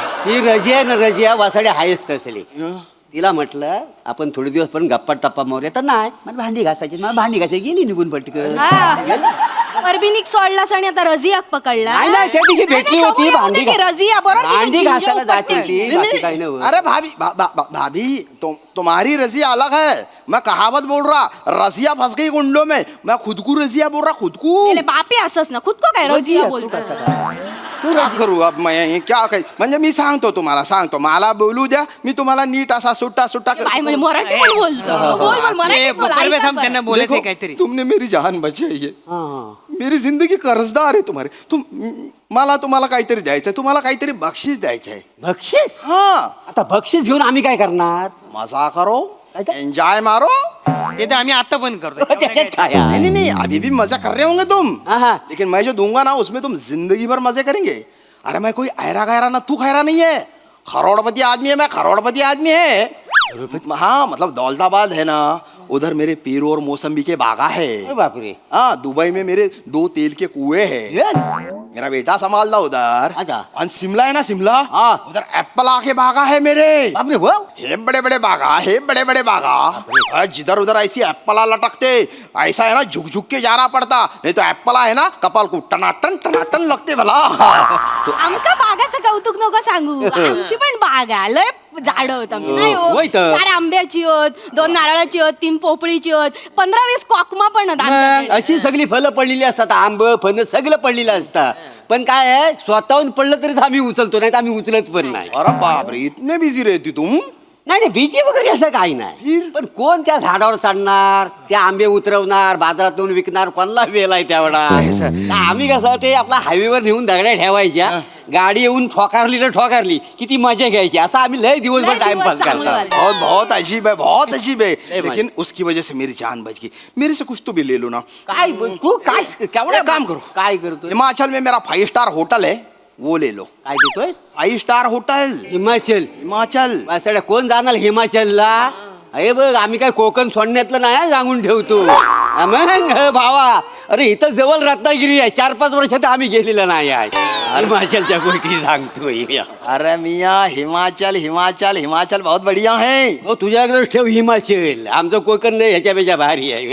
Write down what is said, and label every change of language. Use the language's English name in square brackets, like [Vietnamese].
[Marathi] ही रजिया वासाड्या हायच तसली. तिला म्हटलं आपण थोडे दिवस पण गप्पा टप्पा मारूया. तर नाही मला भांडी घासायची गेली निघून पटकन. परबिनिक सोडलास आणि आता रजियाक पकडला. नाही त्या दिवशी भेटली होती रजिया भांडी घासायला जात होती. [Hindi] अरे भाभी तुम्हारी रजिया अलग है. मैं कहावत बोल रहा रजिया फंस गई गुंडों में. मैं खुद को रजिया बोल रहा खुद को. [Marathi] बापी असस ना खुद को काय रजिया बोलतो. [Hindi] क्या करू अब मैं क्या [Marathi] काही म्हणजे मी सांगतो मला बोलू द्या, मी तुम्हाला नीट असा सुट्टा बाय म्हणजे मराठी पण बोलतो बोल बोल मराठी बोल परवे ऐका थांब, त्यांना बरं. बोलायचंय काहीतरी. [Hindi] तुमने मेरी जान बचाई है, मेरी जिंदगी कर्जदार [Marathi] आहे तुम्हाला. मला तुम्हाला काहीतरी द्यायचंय, तुम्हाला काहीतरी बक्षीस द्यायचंय. बक्षीस हा, आता बक्षीस घेऊन आम्ही काय करणार? [Hindi] मजा करो, एंजॉय मारो. [Marathi] ते तर आम्ही आता पण करतो त्याच्यात काय आहे? [Hindi] नहीं, अभी भी मजा कर रहे होंगे तुम, हाँ. लेकिन मैं जो दूंगा ना उसमें तुम जिंदगी भर मजे करेंगे. अरे मैं कोई ऐरा गैरा ना तू खैरा नहीं है, करोड़पति आदमी है मैं, करोड़पति आदमी है. हाँ मतलब दौलताबाद है ना, उधर मेरे पीरू और मौसम्बी के बागा है. अरे बापरे. हाँ, दुबई में मेरे 2 तेल के कुएं हैं. ये? मेरा बेटा संभालता उधर. अच्छा. और शिमला है ना, शिमला, हाँ. उधर एप्पल के बागा है मेरे. बापरे वो हे बड़े बड़े बागा. जिधर उधर ऐसी एप्पला लटकते, ऐसा है ना झुक झुक के जाना पड़ता, नहीं तो एप्पला है ना कपाल को टनाटन लगते भला. तो [Marathi] आमका बागाचं कौतुक नको सांगू, आमची पण बाग आहे, लय झाड होत आमची. नाही हो, होय तर. 4 आंब्याची होत, 2 नारळाची होत, 3 पोपळीची होत, 15-20 कॉकमा पण होत मग आमच्याकडे. अशी सगळी फळं पडलेली असतात, आंब फणस सगळं पडलेलं असतं. पण काय आहे, स्वतःहून पडलं तरीच आम्ही उचलतो, नाही तर आम्ही उचलत पण नाही. [Hindi] अरे बाप रे, इतने बिजी रहती तुम. [Marathi] नाही बीजी वगैरे असं काही नाही, पण कोण त्या झाडावर चढणार, त्या आंबे उतरवणार, बाजारातून विकणार, कोणाला वेळ आहे तेवढा. आम्ही कसं ते आपला हायवेवर नेऊन दगड्या ठेवायच्या, गाडी येऊन ठोकारली किती मजा घ्यायची, असं आम्ही लय दिवसभर लय टाइमपास दिवस चांगलं करतो. झालं. [Hindi] बहुत अजीब है, बहुत अजीब है. भाई. लेकिन उसकी वजह से मेरी जान बच गई. मेरे से कुछ तो भी ले लो ना. [Marathi] काय तू काय केवढं [Hindi] एक काम करो. [Marathi] काय करतो? [Hindi] हिमाचल में मेरा 5 स्टार होटल है, वो ले लो. [Marathi] काय देतोय? [Hindi] 5 स्टार होटल हिमाचल. हिमाचल. [Marathi] कोण जाणार हिमाचलला? अरे बघ, आम्ही काय कोकण सोडण्यातलं नाही सांगून ठेवतो. मग भावा, अरे इथं जवळ रत्नागिरी आहे, 4-5 वर्षात आम्ही गेलेलं नाही आहे. हिमाचलच्या गोष्टी सांगतोय. [Hindi] अरे मियाँ, हिमाचल बहुत बढ़िया है. [Marathi] हो तुझ्याकडे ठेव हिमाचल, आमचं कोकण लय ह्याच्यापेक्षा भारी आहे.